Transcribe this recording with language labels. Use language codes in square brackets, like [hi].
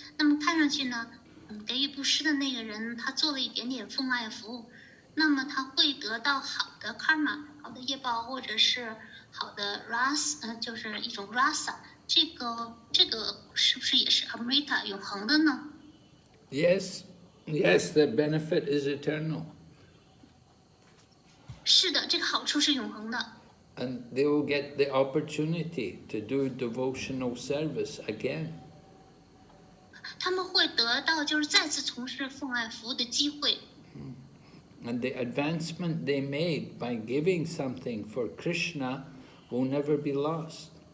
[zh] 那么看上去呢，给予布施的那个人他做了一点点奉爱服务，那么他会得到好的 karma， 好的业报，或者是好的 ras， 就是一种 rasa。这个是不是也是 amrita 永恒的呢？ [en] Yes, the benefit is eternal. [zh] 是的，这个好处是永恒的。 [en] And they will get the opportunity to do devotional service again. [zh] 他们会得到就是再次从事奉爱服务的机会。 [en] And the advancement they made by giving something for Krishna will never be lost.